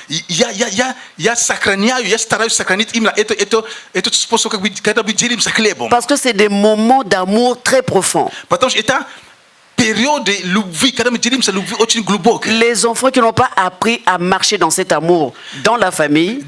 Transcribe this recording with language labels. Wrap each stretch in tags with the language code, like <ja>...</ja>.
<ru>Я сохраняю, я стараюсь сохранить именно этот способ, как бы, когда мы делимся хлебом.</ru> <fr>Parce que c'est des moments d'amour très profonds.</fr> <ru>Потому что это периоды любви, когда мы делимся любви очень глубокой.</ru> <fr>Les enfants qui n'ont pas appris à marcher dans cet amour dans la famille</fr>